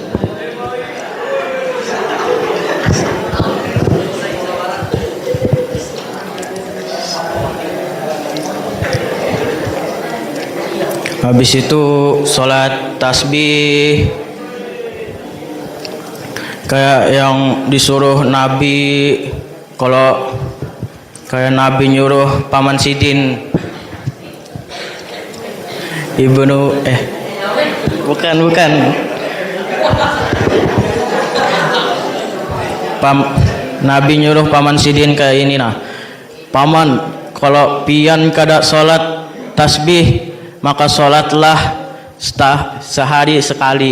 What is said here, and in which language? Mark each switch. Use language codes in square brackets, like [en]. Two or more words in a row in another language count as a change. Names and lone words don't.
[id] Habis itu sholat tasbih, kayak yang disuruh Nabi. [bjn] Kalau kayak Nabi nyuruh Paman Sidin bukan Nabi nyuruh paman Sidin kayak ini nah. Paman, kalau pian kada sholat tasbih maka sholatlah sehari sekali.